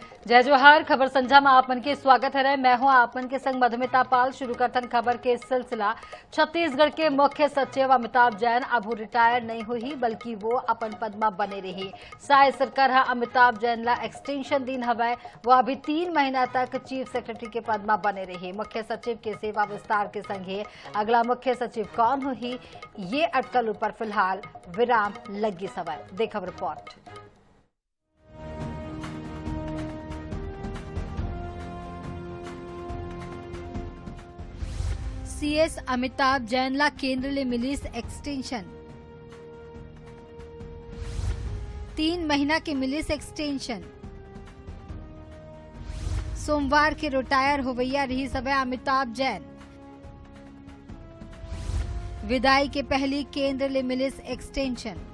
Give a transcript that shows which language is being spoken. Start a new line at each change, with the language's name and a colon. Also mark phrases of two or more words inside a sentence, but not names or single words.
Chhattisgarhi: जय जोहार। खबर संझा में आप मन के स्वागत है। मैं हूं आप मन के संग मधुमिता पाल। शुरू करतन खबर के सिलसिला। छत्तीसगढ़ के मुख्य सचिव अमिताभ जैन अब रिटायर नहीं हुई बल्कि वो अपन पद में बने रही। साय सरकार अमिताभ जैन ला एक्सटेंशन दिन हवै। वो अभी 3 महीना तक
English: chief secretary
Chhattisgarhi: के पद में बने रही। मुख्य सचिव के सेवा विस्तार के संगे अगला मुख्य सचिव कौन हुई ये अटकल ऊपर फिलहाल विराम लगी सवै। देखब रिपोर्ट। सीएस अमिताभ जैन ला केंद्र ले मिलीस एक्सटेंशन। 3 महीना के मिलीस एक्सटेंशन। सोमवार के रिटायर होवैया रही सवै अमिताभ जैन। विदाई के पहली केंद्र ले मिलीस एक्सटेंशन।